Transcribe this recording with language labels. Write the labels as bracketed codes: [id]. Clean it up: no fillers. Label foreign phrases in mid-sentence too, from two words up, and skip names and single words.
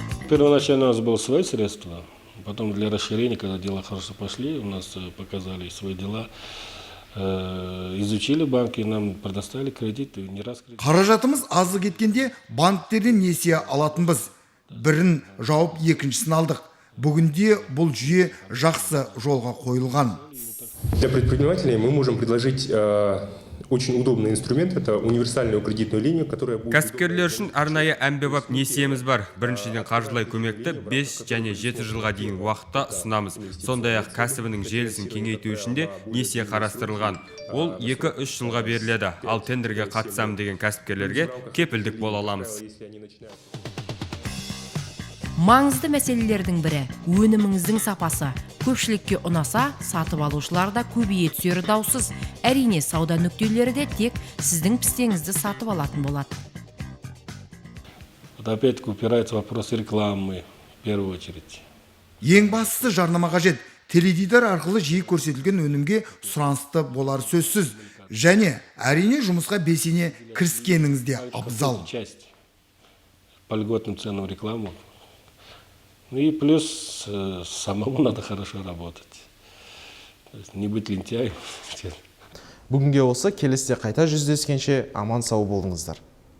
[ru] первоначально у нас было свои средства, потом для расширения, когда дела хорошо пошли, у нас показали свои дела, изучили банки, нам предоставили кредит, и не раз кредит. [kk] Қаражатымыз азы кеткенде банктерден несие алатынбыз. Бірін жауып екіншісін алдық. Бүгінде бұл жүйе жақсы жолға қойылған. [ru] Для предпринимателей мы можем предложить очень удобный инструмент. Это универсальную кредитную линию, которая будет... [kk] Кәсіпкерлер үшін арнайы әмбебап несиеміз бар. Біріншіден қаржылай көмекті 5 және 7 жылға дейін уақытта ұсынамыз. Сондай-ақ кәсібінің желісін кеңейту үшін де несие қарастырылған. Ол 2-3 жылға беріледі. Ал тендерге қатысам деген кәсіпкерлерге кепілдік бола аламыз. Маңызды мәселелердің бірі өніміңіздің сапасы. Көпшілікке ұнаса, сатып алушылар да көбейе түсері даусыз. Әрине, сауда нүктелері де тек сіздің пістеңізді сатып алатын болады. [ru] Опять упирается вопрос рекламы в первую очередь. [kk] Ең бастысы жарнама қажет. Теледидар арқылы жиі көрсетілген өнімге сұранысты болар сөзсіз. Және әрине жұмысқа белсене кіріскеніңіз де абзал. [ru] По льготным ценам рекламу. Ну и плюс самому надо хорошо работать. То есть не быть лентяем. [kk] Бүгінге осы, келесте қайта жүздескенше аман сау болыңыздар.